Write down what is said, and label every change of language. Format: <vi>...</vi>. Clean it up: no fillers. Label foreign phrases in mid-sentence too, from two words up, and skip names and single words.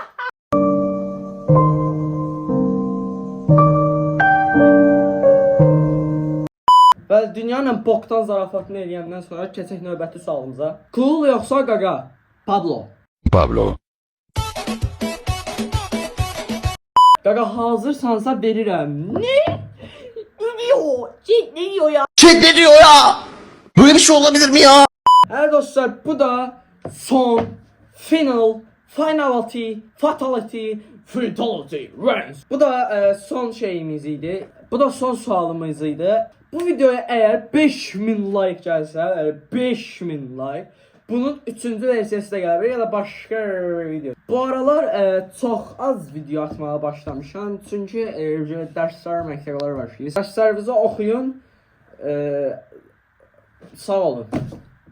<az>Və dünyanın boktan zarafatını eləyəndən sonra keçək növbəti sualımıza. Cool yoxsa Gaga? Pablo. Gaga hazırsansa verirəm.</az> <tr>Ne? Ne diyor? Ne diyor ya? Ne diyor ya? Böyle bir şey olabilir mi ya? Evet dostlar, bu da son,</tr> <en>final, fatality Fatality wins.</en> <az>Bu da son şeyimiz idi. Bu da son sualımız idi.</az> <tr>Bu videoya eğer 5000 like gelse, 5000 like,</tr> <az>bunun 3-cü versiyası da gəlir ya da başqa video. Bu aralar çox az video atmağa başlamışam. Çünki dərslər, məktəblər başlayır. Dərslərinizi oxuyun. Sağ olun.</az>